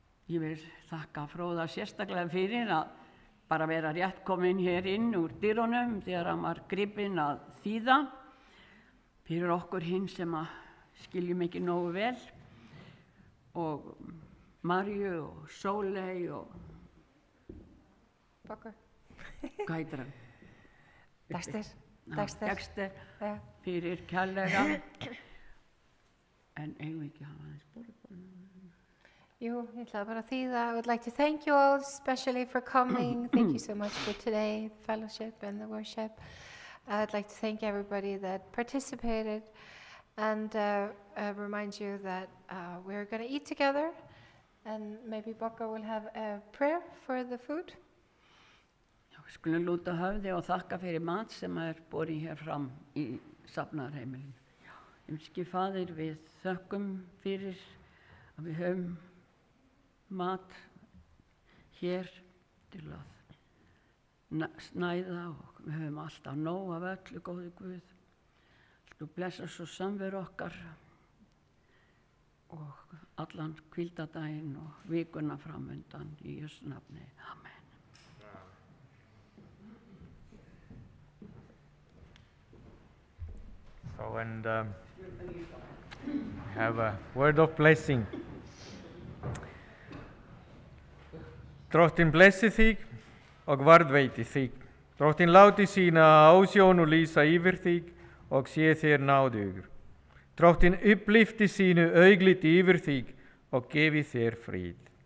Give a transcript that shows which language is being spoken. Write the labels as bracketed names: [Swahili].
[Icelandic] ég vil þakka Fróða sérstaklega fyrir að bara vera rétt komin hér inn úr dyrunum þegar hann var gripinn að þýða fyrir okkur hinn sem að skiljum ekki nógu vel og Marju og Sóley og Bakker. hvað heitir hann? Dexter. Ja. Fyrir kærlega en eigum við ekki að hafa aðeins borð. Jú, ég ætlaði bara að þýða. [English] I would like to thank you all especially for coming. Thank you so much for today, the fellowship and the worship. I'd like to thank everybody that participated and remind you that we're going to eat together and maybe Bakker will have a prayer for the food. [Icelandic] Já, við skulum lúta höfði og þakka fyrir mat sem borið hér fram í safnaðarheimilinu. Himski Faðir, við þökkum fyrir að við höfum mat hér til að snæða og við höfum alltaf nóg af öllu, góði Guð. Þú blessa svo samveru okkar og allan hvíldardaginn og vikuna framundan í Jesú nafni. Amen. [English] So, and have a word of blessing. [Icelandic] Drottinn blessi þig og varðveiti þig. Drottinn láti sína ásjónu lýsa yfir þig og sé þér náðugur. Drottinn upplyfti sínu augliti yfir þig og gefi þér frið.